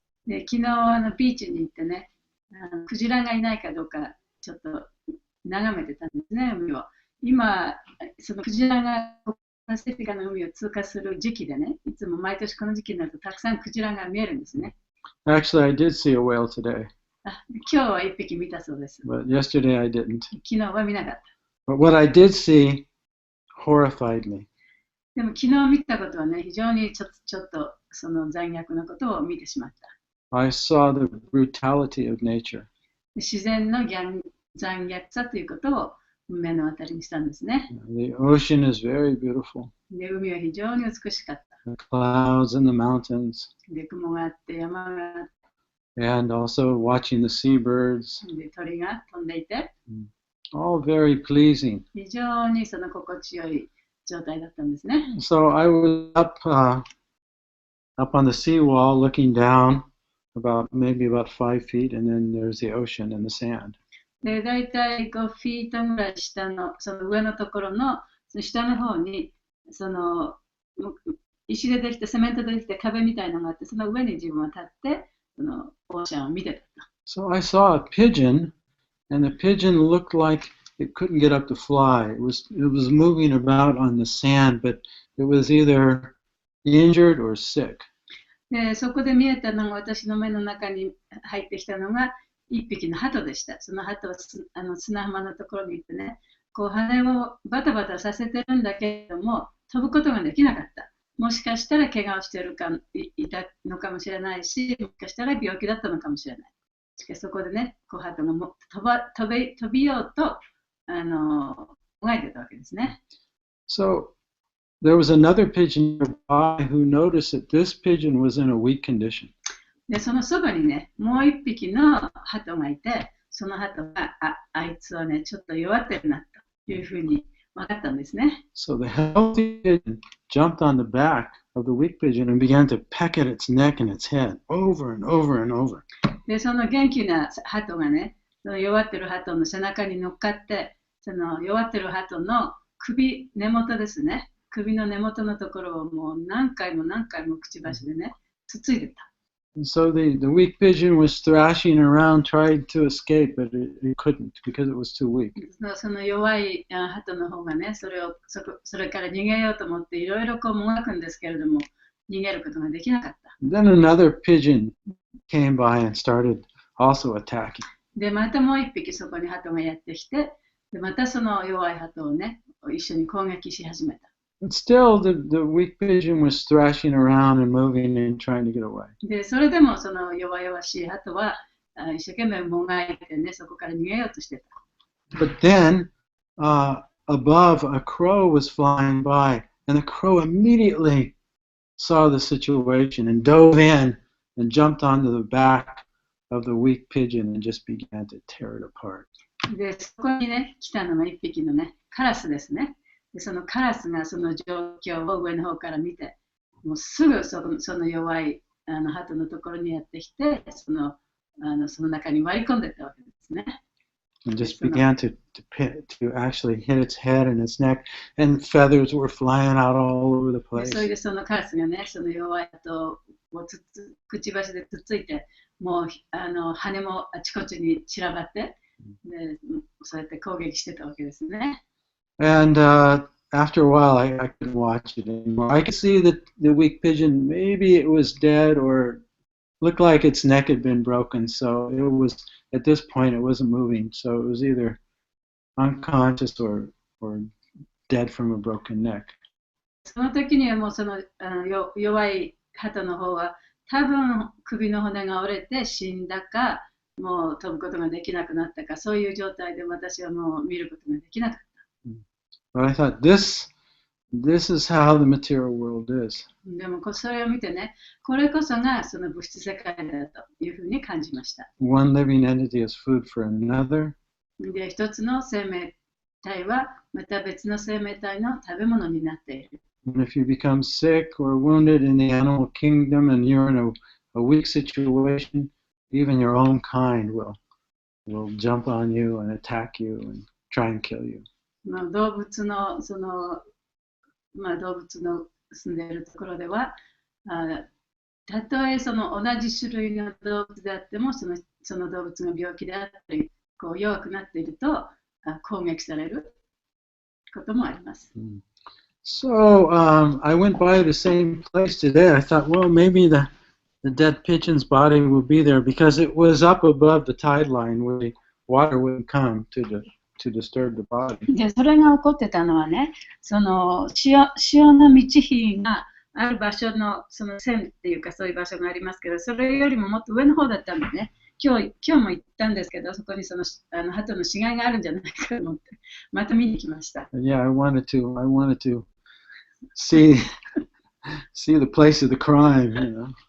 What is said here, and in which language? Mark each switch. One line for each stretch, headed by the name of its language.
Japanese: で昨日ビーチに行ってね、クジラがいないかどうかちょっと眺めてたんですね、海を。今、そのクジラがパシフィカの海を通過する時期でね、いつも毎年この時期になるとたくさんクジラが見えるんですね。
English: Actually, I did see a whale today,
Japanese: 今日は1匹見たそうです。
English: but yesterday I didn't.
Japanese: 昨日は見なかった。
English: But what I did see horrified me.
Japanese: でも昨日見たことはね、非常にちょっとその残虐なことを見てしまった。
English: I saw the brutality of nature.
Japanese: 自然の残虐さということを目の当たりにしたんですね。
English: The ocean is very beautiful.
Japanese: で、海は非常に美しかった。
English: The clouds and the mountains,
Japanese: で、雲があって山があっ
English: and also watching the seabirds,
Japanese: て、で鳥が飛んでいて、
English: all very pleasing.
Japanese: 非常にその心地よい状態だったんですね。
English: So I was up on the seawall looking down maybe about 5 feet, and then there's the ocean and the sand.
Japanese: で、だいたい5フィートぐらい下の、その上のところの、その下の方に、その石でできた、セメントでできた壁みたいなのがあって、その上に自分は立って、そのオーシャンを見てた。
English: So I saw a pigeon, and the pigeon looked like it couldn't get up to fly. It was moving about on the sand, but it was either injured or sick.
Japanese: で、そこで見えたのが、私の目の中に入ってきたのが、一匹の鳩でした。その鳩は砂浜のところに行ってね、こう羽をバタバタさせてるんだけれども、飛ぶことができなかった。もしかしたら怪我をしていたのかもしれないし、もしかしたら病気だったのかもしれない。しかしそこでね、こう鳩が飛びようともがいてたわけですね。
English: So there was another pigeon nearby who noticed that this pigeon was in a weak condition.
Japanese: で、そのそばにね、もう一匹の鳩がいて、その鳩が、あいつはね、ちょっと弱ってるなというふうに分かったんですね。
English: So the healthy pigeon jumped on the back of the weak pigeon and began to peck at its neck and its head over and over and over.
Japanese: で、その元気な鳩がね、その弱ってる鳩の背中に乗っかって、その弱ってる鳩の根元ですね。首の根元のところをもう何回もくちばしでね、つついてた。
English: And so the weak pigeon was thrashing around, tried to escape, but it couldn't because it was too weak.
Japanese: その弱い鳩の方がね、それから逃げようと思っていろいろこうもがくんですけれども、逃げることができなかった。
English: Then another pigeon came by and started also attacking.
Japanese: で、またもう一匹そこに鳩がやってきて、でまたその弱い鳩をね、一緒に攻撃し始めた。
English: But still, the weak pigeon was thrashing around and moving and trying to get away.
Japanese: で、それでもその弱々しい鳩は一生懸命もがいてね、そこから逃げようとしてた。
English: But then, above, a crow was flying by, and the crow immediately saw the situation and dove in and jumped onto the back of the weak pigeon and just began to tear it apart.
Japanese: で、そこにね、来たのが一匹のね、カラスですね。で、そのカラスがその状況を上の方から見て、もうすぐその弱い鳩のところにやってきて、その中に割り込んでいったわけですね。
English: And just began to actually hit its head and its neck, and feathers were flying out all over the で place.
Japanese: それでそのカラスがね、その弱い鳩をくちばしでつっついて、もう羽もあちこちに散らばって、でそうやって攻撃してたわけですね。
English: And after a while, I couldn't watch it anymore. I could see that the weak pigeon, maybe it was dead or looked like its neck had been broken. So it was, at this point, it wasn't moving. So it was either unconscious or dead from a broken neck.
Japanese: その時にはもうその弱い鳩の方は多分首の骨が折れて死んだか、もう飛ぶことができなくなったか、そういう状態で私はもう見ることができなかった。
English: But I thought, this is how the material world is.
Japanese: でもそれを見てね、これこそがその物質世界だというふうに感じました。
English: One living entity is food for another.
Japanese: で、一つの生命体はまた別の生命体の食べ物になっている。
English: And if you become sick or wounded in the animal kingdom and you're in a weak situation, even your own kind will will jump on you and attack you and try and kill you.
Japanese: 動物の動物の住んでいるところでは、たとえその同じ種類の動物であっても、その動物が病気であったり、弱くなっていると攻撃されることもあります。
English: So I went by the same place today. I thought, well, maybe the dead pigeon's body will be there because it was up above the tide line where the water wouldn't come to disturb the body.
Japanese: で、それが起こってたのはね、その潮の満ち干がある場所のその線っていうかそういう場所がありますけど、それよりももっと上の方だったんでね、今日も行ったんですけど、そこにその鳩の死骸があるんじゃないかと思って、また見に来ました。
English: Yeah, I wanted to see the place of the crime, you know.